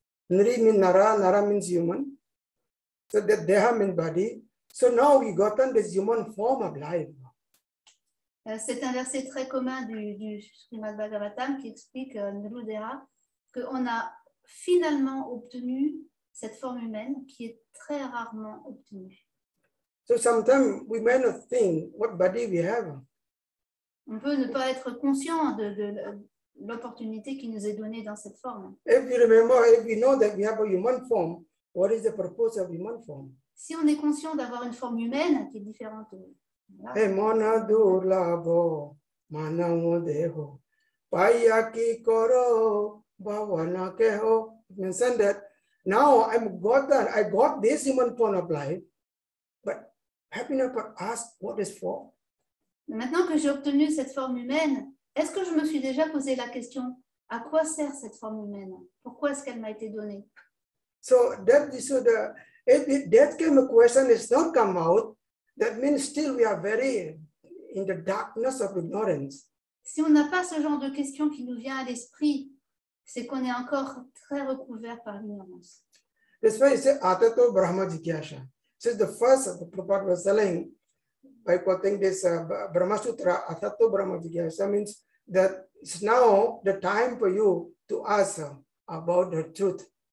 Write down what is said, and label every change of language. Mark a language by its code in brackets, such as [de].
[en] Nri means Nara, Nara means human. So that Deha means body. So now we gotten this human form of life. [fr] C'est un verset très commun du Srimad Bhagavatam qui explique Nrudera qu'on a finalement obtenu cette forme humaine qui est très rarement obtenue. [en] So sometimes we may not think what body we have. [fr] On peut ne pas être conscient de l'opportunité qui nous est donnée dans cette forme. [en] If you remember, if we know that we have a human form, what is the purpose of human form? [fr] Si on est conscient d'avoir une forme humaine qui est différente, [bn] Hey, mana durlabo, mana modeho, payaki koro, bhavana keho. [en] Mention that now I got this human form of life, but have you never asked what is for? [fr] maintenant que j'ai obtenu cette forme humaine, est-ce que je me suis déjà posé la question, à quoi sert cette forme humaine? Pourquoi est-ce qu'elle m'a été donnée? [en] So if that kind of question is not come out, that means still we are very in the darkness of ignorance. [fr] Si on n'a pas ce genre de question qui nous vient à l'esprit, c'est qu'on est encore très recouvert par l'ignorance. [en] That's why it says [sa] Atato Brahma Jigyasha. [en] So the first the Prabhupada was telling by quoting this Brahma Sutra, Atato Brahma Jigyasha means that it's now the time for you to ask about the truth.